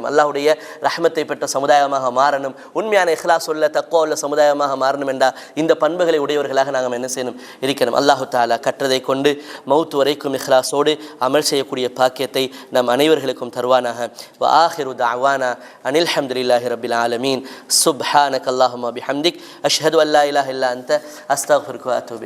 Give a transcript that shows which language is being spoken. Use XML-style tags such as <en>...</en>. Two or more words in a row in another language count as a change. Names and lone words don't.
<ta>அல்லாஹ்வுடைய ரஹ்மத்தை பெற்ற சமுதாயமாக மாறணும். உண்மையான இஹ்லாஸ் உள்ள தக்வா உள்ள சமுதாயமாக மாறணும் என்றால் இந்த பண்புகளை உடையவர்களாக நாங்கள் என்ன செய்யணும்? இருக்கணும்.</ta> <ar>الله تعالى</ar> <ta>கற்றதை கொண்டு மௌத் வரைக்கும் இஹ்லாஸோடு அமல் செய்யக்கூடிய பாக்கியத்தை நம் அனைவர்களுக்கும் தருவானாக.</ta> <ar>و آخر دعوانا أن الحمد لله رب العالمين سبحانك اللهم وبحمدك أشهد أن لا إله إلا أنت أستغفرك وأتوب</ar>